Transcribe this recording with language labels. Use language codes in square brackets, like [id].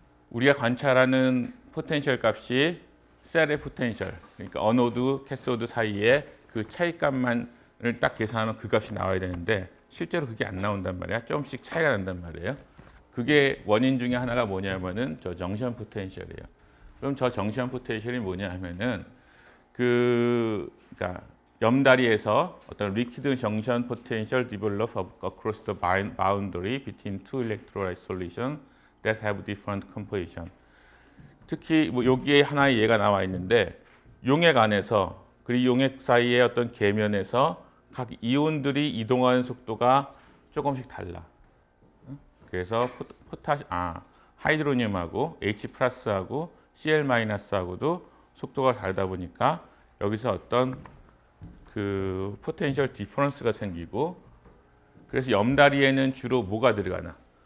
[ko] 우리가 관찰하는 포텐셜 값이 셀의 포텐셜, 그러니까 어노드, 캐소드 사이에 그 차이값만을 딱 계산하면 그 값이 나와야 되는데 실제로 그게 안 나온단 말이야. 조금씩 차이가 난단 말이에요. 그게 원인 중에 하나가 뭐냐면은 저 정션 포텐셜이에요. 그럼 저 정션 포텐셜이 뭐냐 하면은 그러니까 염다리에서 어떤 [en] liquid junction potential develop across the boundary between two electrolyte solutions that have different composition. [ko] 특히 뭐 여기에 하나의 예가 나와 있는데 용액 안에서 그리고 용액 사이의 어떤 계면에서 각 이온들이 이동하는 속도가 조금씩 달라. 그래서 하이드로늄하고 H 플러스하고 Cl 마이너스하고도 속도가 다르다 보니까 여기서 어떤 그 포텐셜 디퍼런스가 생기고 그래서 염다리에는 주로 뭐가 들어가나?